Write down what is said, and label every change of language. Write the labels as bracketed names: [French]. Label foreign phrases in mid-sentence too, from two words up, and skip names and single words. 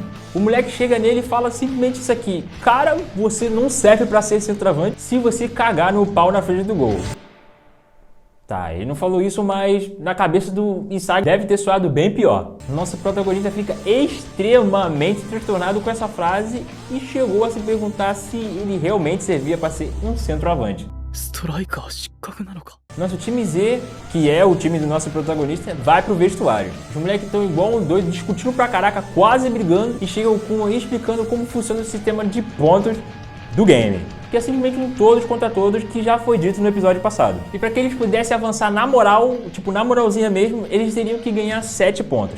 [Portuguese] O moleque chega nele e fala simplesmente isso aqui: cara, você não serve pra ser centroavante se você cagar no pau na frente do gol. Tá, ele não falou isso, mas na cabeça do Sag deve ter soado bem pior. Nosso protagonista fica extremamente transtornado com essa frase e chegou a se perguntar se ele realmente servia para ser um centroavante. ストライカー失格なのか。 Nosso time Z, que é o time do nosso protagonista, vai pro vestuário. Os moleques estão igual um doido, discutindo pra caraca, quase brigando, e chega o Kun aí explicando como funciona o sistema de pontos do game. Que é simplesmente um todos contra todos, que já foi dito no episódio passado. E para que eles pudessem avançar na moral, tipo na moralzinha mesmo, eles teriam que ganhar 7 pontos.